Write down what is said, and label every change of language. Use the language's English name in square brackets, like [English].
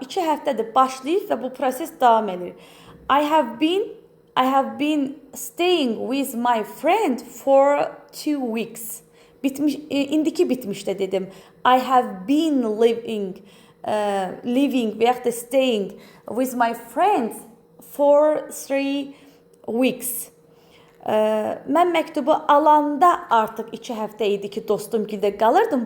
[Azerbaijani] 2 həftədir başlayıb və bu proses davam edir. [English] I have been staying with my friend for 2 weeks. [Azerbaijani] Bitmiş, indiki bitmişdə dedim. [English] I have been living [Azerbaijani] və yaxud da [English] staying with my friends for 3 weeks. [Azerbaijani] Mən məktubu alanda artıq 2 həftə idi ki, dostum gildə qalırdım.